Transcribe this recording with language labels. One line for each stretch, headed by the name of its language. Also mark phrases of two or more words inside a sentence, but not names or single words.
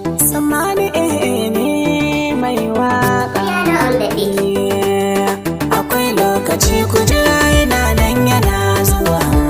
Hausa: Sammani, eh, eh, ne mai waƙa.
English: Piano on the beat.
Hausa: Akwai lokaci ku jira, yana nan yana zuwa.